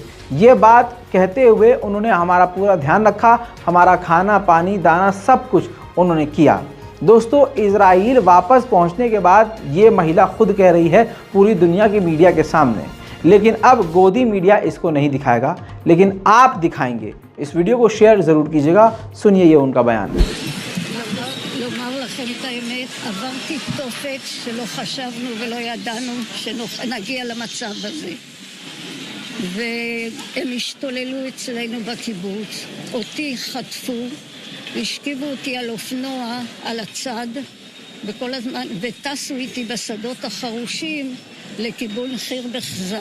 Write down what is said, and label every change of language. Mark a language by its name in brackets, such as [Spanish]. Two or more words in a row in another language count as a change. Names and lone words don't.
[Hindi] ये बात कहते हुए उन्होंने हमारा पूरा ध्यान रखा, हमारा खाना पानी दाना सब कुछ उन्होंने किया। दोस्तों, इज़राइल वापस पहुंचने के बाद ये महिला खुद कह रही है पूरी दुनिया की मीडिया के सामने, लेकिन अब गोदी मीडिया इसको नहीं दिखाएगा, लेकिन आप दिखाएंगे। इस वीडियो को शेयर ज़रूर कीजिएगा। सुनिए ये उनका बयान। [Hebrew] לומר לכם את האמת, עברתי תופת שלא חשבנו ולא ידענו שנגיע למצב הזה. והם השתוללו אצלנו בקיבוץ, אותי חטפו, השכיבו אותי על אופנוע, על הצד, וכל הזמן, וטסו איתי בשדות החרושים לכיוון חיר בחזה.